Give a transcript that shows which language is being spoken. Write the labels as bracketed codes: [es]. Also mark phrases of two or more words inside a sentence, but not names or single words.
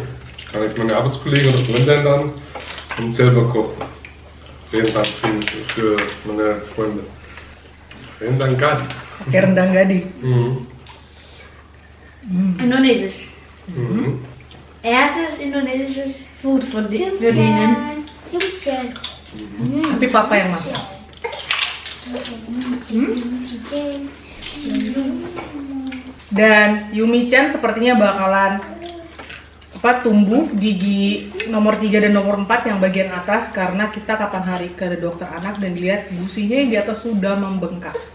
[de] Kann ich meine Arbeitskollegen oder Freunde einladen und selber kochen. Rendang für meine Freunde. [id] Rendang Gadi. Pakai rendang gading. [de] Indonesisch. Mhm. Erstes indonesisches Food für denen. [id] Tapi papa yang masak. Dan Yumi-chan sepertinya bakalan tumbuh gigi nomor 3 dan nomor 4 yang bagian atas karena kita kapan hari ke dokter anak dan dilihat gusinya yang di atas sudah membengkak.